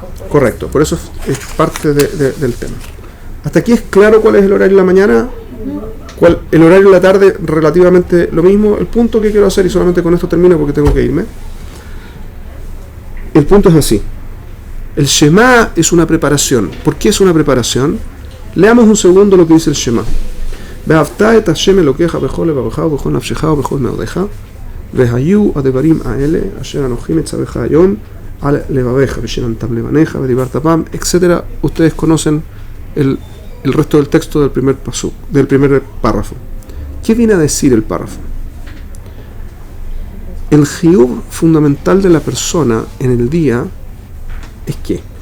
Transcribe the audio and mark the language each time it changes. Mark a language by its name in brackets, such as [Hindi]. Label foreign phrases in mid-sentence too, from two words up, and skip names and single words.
[Spanish] Correcto, por eso es parte del tema. ¿Hasta aquí es claro cuál es el horario de la mañana? El horario de la tarde, relativamente lo mismo. El punto que quiero hacer, y solamente con esto termino porque tengo que irme, el punto es así. El Shema es una preparación. ¿Por qué es una preparación? Leamos un segundo lo que dice el Shema. [Hebrew] ואהבת את השם אלוקיך בכל לבבך ובכל נפשך ובכל מאודך והיו הדברים האלה אשר אנוכים מצווך היום על לבבך ושננתם לבניך ודברת פם, etc. [Spanish] Ustedes conocen el resto del texto del primer párrafo. ¿Qué viene a decir el párrafo? El jiyuv fundamental de la persona en el día es ¿qué?